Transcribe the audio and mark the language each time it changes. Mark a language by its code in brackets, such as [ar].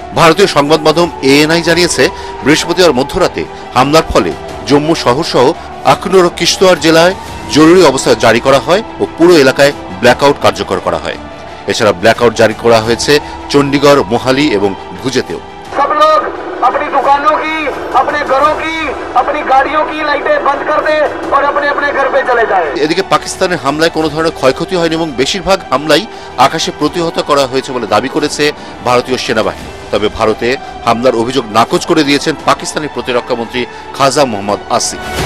[bn] ভারতীয় সংবাদ মাধ্যম ANI জানিয়েছে বৃহস্পতিবার মধ্যরাতে হামলার ফলে জম্মু শহর সহ আখনুর ও কিশতওয়ার জেলায় জরুরি অবস্থা জারি করা হয় ও পুরো এলাকায় ব্ল্যাকআউট কার্যকর করা হয়। এছাড়া ব্ল্যাকআউট জারি করা হয়েছে চণ্ডীগড়, মোহালি এবং ভুজেতেও। [hi] अपनी दुकानों की, अपने घरों की, अपनी गाड़ियों की लाइटें बंद कर दे और अपने अपने घर पे चले जाए। [bn] এদিকে পাকিস্তানের হামলায় কোনো ধরনের ক্ষয়ক্ষতি হয়নি এবং বেশিরভাগ হামলাই আকাশে প্রতিহত করা হয়েছে বলে দাবি করেছে ভারতীয় সেনাবাহিনী। তবে ভারতে হামলার অভিযোগ নাকচ করে দিয়েছেন পাকিস্তানের প্রতিরক্ষা মন্ত্রী খাজা মোহাম্মদ আসিফ।